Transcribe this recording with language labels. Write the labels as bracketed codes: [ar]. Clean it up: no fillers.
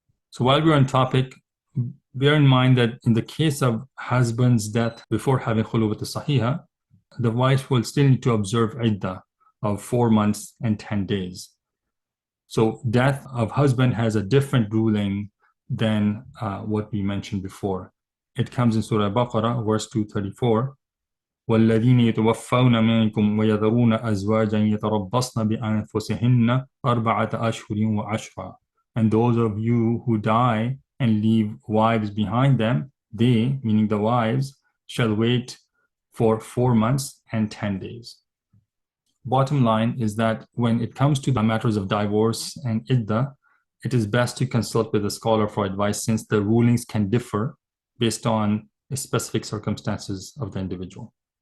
[en] So while we're on topic, bear in mind that in the case of husband's death before having khuluwat al-sahiha, the wife will still need to observe iddah of 4 months and 10 days. So death of husband has a different ruling than what we mentioned before. It comes in Surah Baqarah, verse 234. [ar] والذين يتوفون منكم ويذرون أزواجا يتربصن بأنفسهن أربعة أشهر وعشرا. [en] And those of you who die and leave wives behind them, they, meaning the wives, shall wait for 4 months and 10 days. Bottom line is that when it comes to the matters of divorce and iddah, it is best to consult with a scholar for advice since the rulings can differ based on the specific circumstances of the individual.